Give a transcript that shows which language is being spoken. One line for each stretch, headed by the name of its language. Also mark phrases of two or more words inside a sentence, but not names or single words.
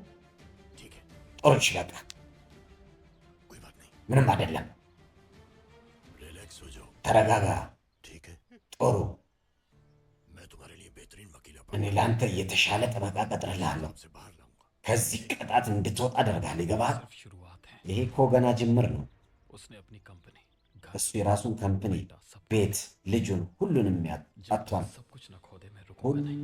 Hindi: ठीक है,
Amharic: ጥሩ እሺ፣ በቃ
Hindi: कोई बात नहीं,
Amharic: ምንም አይደለም።
Hindi: रिलैक्स हो जाओ।
Amharic: ተረጋጋ።
Hindi: ठीक है,
Amharic: ጥሩ፣
Hindi: मैं तुम्हारे लिए बेहतरीन वकील
Amharic: እኔ ለአንተ የተሻለ ጠበቃ ቀጥርልሃለሁ።
Hindi: से बाहर लाऊंगा।
Amharic: ከዚህ ቅጣት እንድትወጣ አደርግሃለሁ። ይገባሃል?
Hindi: सिर्फ शुरुआत है।
Amharic: ይሄ እኮ ገና ጅምር ነው።
Hindi: उसने अपनी कंपनी,
Amharic: እሱ የራሱን ካምፕኒ፣ ቤት፣ ልጁን ሁሉንም አጥቷል።
Hindi: सब कुछ न खो दे मैं रुकूंगा नहीं।